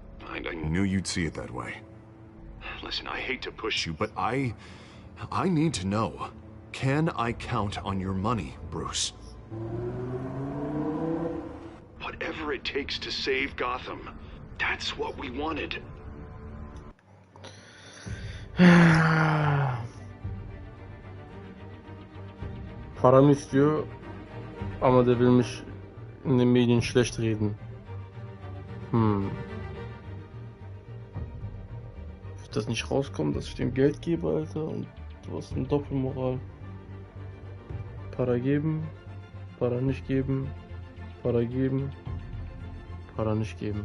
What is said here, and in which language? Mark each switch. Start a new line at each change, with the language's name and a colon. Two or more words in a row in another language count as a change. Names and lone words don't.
English: I knew you'd see it that way. Listen, I hate to push you, but I need to know. Can I count on your money, Bruce? Whatever it takes to save Gotham. That's what we wanted.
Turkish: Param istiyor ama
German: der will mich in den Medien schlecht reden. Wird das nicht rauskommen, dass ich dem Geld gebe, Alter? Und du hast eine Doppelmoral. Para geben, para nicht geben, para geben, para nicht geben.